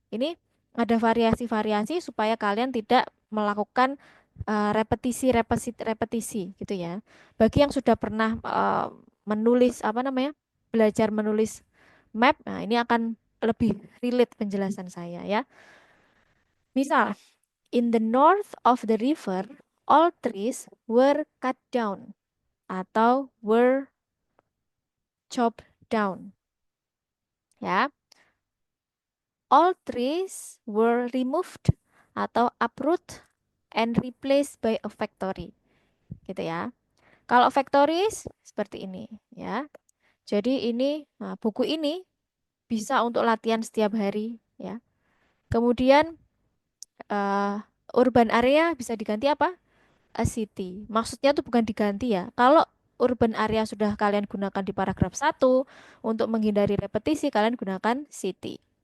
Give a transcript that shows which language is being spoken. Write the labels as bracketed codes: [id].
[id] Ini ada variasi-variasi supaya kalian tidak melakukan repetisi gitu ya. Bagi yang sudah pernah menulis apa namanya, belajar menulis map, nah ini akan lebih relate penjelasan saya ya. Misal, [en] in the north of the river, all trees were cut down atau were chopped down. Ya, all trees were removed [id] atau [en] uproot and replaced by a factory. [id] Gitu ya. Kalau factories seperti ini ya. Jadi ini buku ini bisa untuk latihan setiap hari ya. Kemudian eh, urban area bisa diganti apa? A city. Maksudnya tuh bukan diganti ya. Kalau urban area sudah kalian gunakan di paragraf satu untuk menghindari repetisi kalian gunakan city.